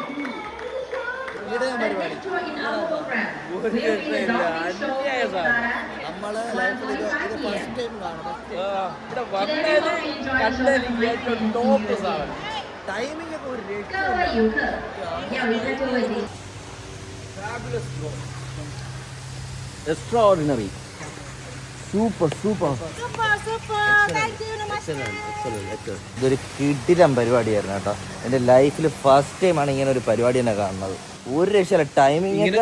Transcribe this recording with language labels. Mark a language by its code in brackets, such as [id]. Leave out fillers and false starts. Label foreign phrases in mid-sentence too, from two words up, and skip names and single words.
[en] The next tour in our program will be the Dolphin Show in Sara. [ml] നമ്മള് ലൈഫിൽ ഇത് [en] first time [ml] കാണും. ഇവിടെ വന്നതിന് കണ്ടതിന് ഏറ്റവും ടോപ്പ് സാധനം. ടൈമിംഗ് ഒക്കെ ഒരു [zh] 各位游客，要一个就位置。 [ml] എക്സ്ട്രാഓർഡിനറി. [en] super super. [ml] ഇതൊരു കിടിലം പരിപാടിയായിരുന്നു കേട്ടോ. എൻ്റെ ലൈഫിൽ ഫസ്റ്റ് ടൈമാണ് ഇങ്ങനെ ഒരു പരിപാടി തന്നെ കാണുന്നത്. ഒരു രക്ഷയില്ല. ടൈമിംഗ്